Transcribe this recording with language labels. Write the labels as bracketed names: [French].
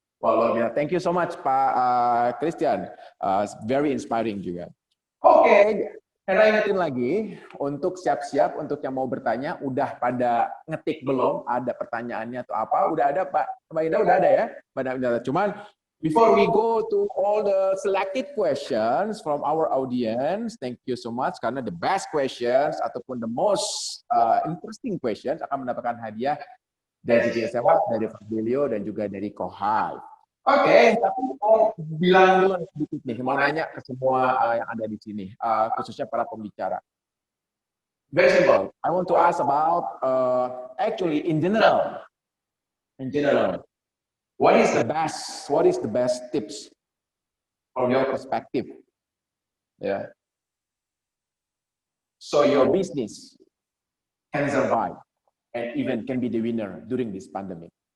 [English] Well, thank you so much Pak Christian, very inspiring juga. [Indonesian] Oke. Saya ingetin lagi, untuk siap-siap, untuk yang mau bertanya, udah pada ngetik belum? Ada pertanyaannya atau apa? Udah ada, Pak. Mbak Indah udah ada ya? Cuman, [English] before we go to all the selected questions from our audience, thank you so much, [Indonesian] karena [English] the best questions, [Indonesian] ataupun [English] the most interesting questions, [Indonesian] akan mendapatkan hadiah dari JSMA, dari Fabelio, dan juga dari Kohai. Oke, tapi mau bilang dulu sedikit nih, mau nanya ke semua yang ada di sini, khususnya para pembicara. [English] Very simple. I want to ask about actually in general, what is the best tips from your perspective? Yeah. So your business can survive and even can be the winner during this pandemic.